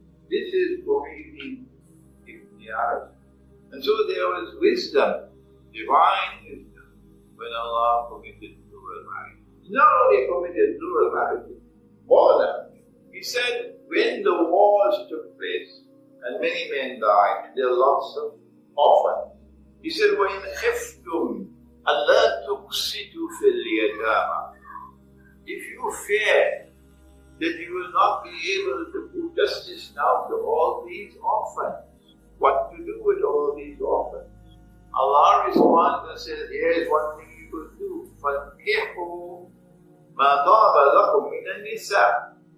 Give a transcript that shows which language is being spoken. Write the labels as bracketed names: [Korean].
[English] This is Quranic Miraj. And so there was wisdom, divine wisdom, when Allah permitted plural marriage. Not only permitted plural marriage, more than that. He said, when the wars took place and many men died, there were lots of orphans. He said, [Arabic] وَإِنْ خِفْتُمْ أَلَّا تُقْسِطُوا فِي الْيَتَامَى. [English] If you fear that you will not be able to do justice now to all these orphans, what to do with all these orphans? Allah responds and says, here is one thing you could do. [Arabic] فَانْكِحُوا مَا طَابَ لَكُمْ مِنَ النِّسَاءِ.